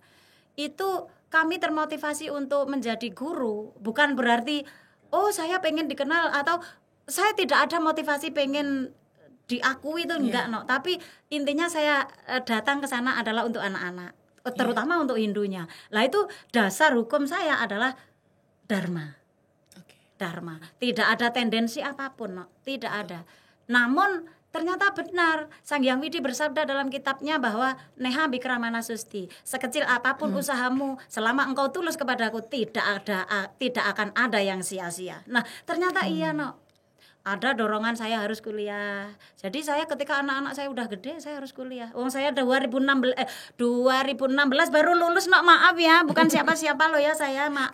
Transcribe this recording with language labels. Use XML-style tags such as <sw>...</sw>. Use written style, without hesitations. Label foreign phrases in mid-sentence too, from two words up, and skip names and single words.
<id>Itu kami termotivasi untuk menjadi guru, bukan berarti saya pengen dikenal atau saya tidak ada motivasi pengen diakui itu enggak tapi intinya saya datang ke sana adalah untuk anak-anak, terutama untuk Hindunya. Lah itu dasar hukum saya adalah dharma. Dharma. Tidak ada tendensi apapun, tidak ada. Namun ternyata benar Sang Hyang Widi bersabda dalam kitabnya bahwa</id> <sa>neha bikramana susti,</sa> <id>sekecil apapun usahamu selama engkau tulus kepadaku tidak akan ada yang sia-sia. Nah, ternyata iya ada dorongan saya harus kuliah. Jadi saya ketika anak-anak saya udah gede, saya harus kuliah. Saya 2016 baru lulus, maaf ya, bukan siapa-siapa loh ya saya, maaf.</id>